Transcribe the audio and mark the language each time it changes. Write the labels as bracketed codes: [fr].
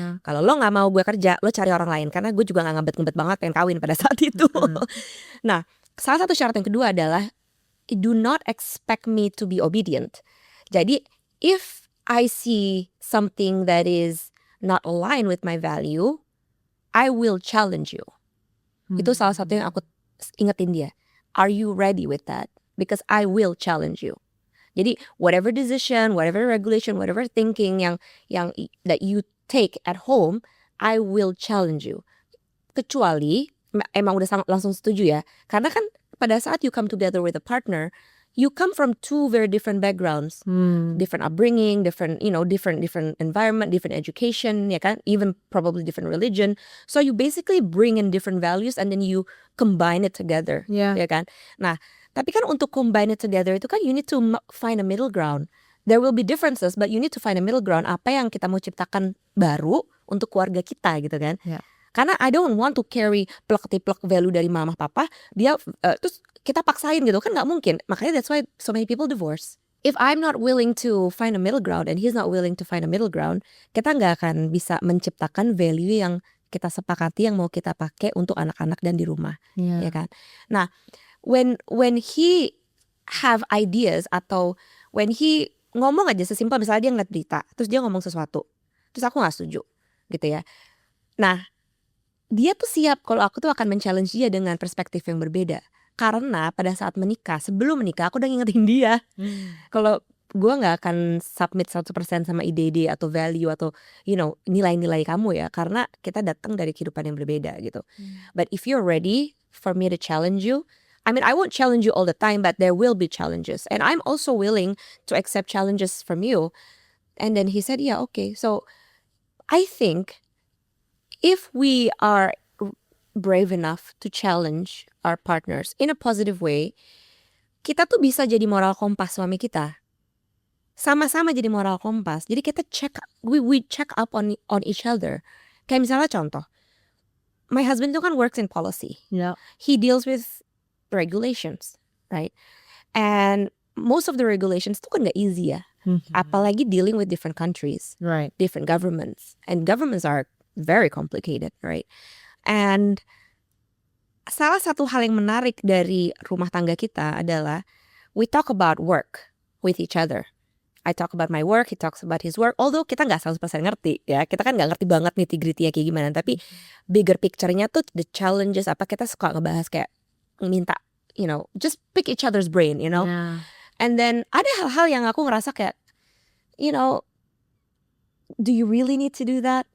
[id] Kalau lo nggak mau gue kerja, lo cari orang lain. Karena gue juga nggak ngebet-ngebet banget pengen kawin pada saat itu. Nah, salah satu syarat yang kedua adalah [en] do not expect me to be obedient. [id] Jadi, [en] if I see something that is not aligned with my value, I will challenge you. [id] Itu salah satu yang aku ingetin dia. [en] Are you ready with that? Because I will challenge you. [id] Jadi [en] whatever decision, whatever regulation, whatever thinking [id] yang [en] that you take at home, I will challenge you. [id] Kecuali emang udah langsung setuju ya. Karena kan pada saat [en] you come together with a partner, you come from two very different backgrounds, different upbringing, different environment, different education, [id] ya kan, [en] even probably different religion. So you basically bring in different values and then you combine it together, [id] ya kan. Nah, tapi kan untuk [en] combine it together [id] itu kan [en] you need to find a middle ground. There will be differences, but you need to find a middle ground. [id] Apa yang kita mau ciptakan baru untuk keluarga kita gitu kan. Karena [en] I don't want to carry plek-plek value [id] dari mama papa. Dia terus kita paksain gitu kan nggak mungkin. Makanya [en] that's why so many people divorce. If I'm not willing to find a middle ground [id] and he's not willing to find a middle ground, kita nggak akan bisa menciptakan value yang kita sepakati yang mau kita pakai untuk anak-anak dan di rumah, ya kan. Nah, [en] when he have ideas [id] atau when he ngomong aja sesimpel misalnya dia ngeliat berita terus dia ngomong sesuatu terus aku nggak setuju, gitu ya. Nah, dia tuh siap kalau aku tuh akan men-challenge dia dengan perspektif yang berbeda. Karena pada saat menikah, sebelum menikah aku udah ngingetin dia kalau gue nggak akan submit 100% sama ide-ide atau value atau nilai-nilai kamu ya, karena kita datang dari kehidupan yang berbeda gitu. [en] But if you're ready for me to challenge you, I mean I won't challenge you all the time, but there will be challenges, and I'm also willing to accept challenges from you. And then he said, yeah, okay. So I think if we are brave enough to challenge our partners in a positive way, [id] kita tuh bisa jadi moral kompas suami kita. Sama-sama jadi moral kompas. Jadi kita [en] we check up on each other. [id] Kayak misalnya contoh, [en] my husband itu kan works in policy. Yeah. He deals with regulations, right? And most of the regulations [id] itu kan gak [en] easy ya. [id] Apalagi [en] dealing with different countries, Right. different governments. And governments are very complicated, right? [id] And salah satu hal yang menarik dari rumah tangga kita adalah [en] we talk about work with each other. I talk about my work, he talks about his work. Although [id] kita gak 100% ngerti ya. Kita kan gak ngerti banget nitty-gritty-nya kayak gimana. Tapi [en] bigger picture- [id] nya tuh [en] the challenges [id] apa, kita suka ngebahas kayak minta, [en] just pick each other's brain, Yeah. [id] And then ada hal-hal yang aku ngerasa kayak, [en] do you really need to do that?